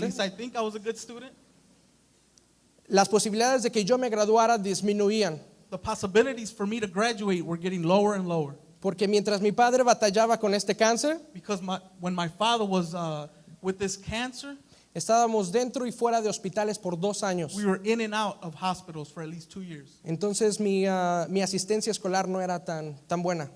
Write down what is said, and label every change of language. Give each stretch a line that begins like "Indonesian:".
English: least I think I was a good student.
Spanish: Las posibilidades de que yo me graduara disminuían,
English: The possibilities for me to graduate were getting lower and lower,
Spanish: porque mientras mi padre batallaba con este cáncer,
English: because when my father was with this cancer,
Spanish: estábamos dentro y fuera de hospitales por 2 años.
English: we were in and out of hospitals for at least 2 years.
Spanish: Entonces mi asistencia escolar no era tan buena.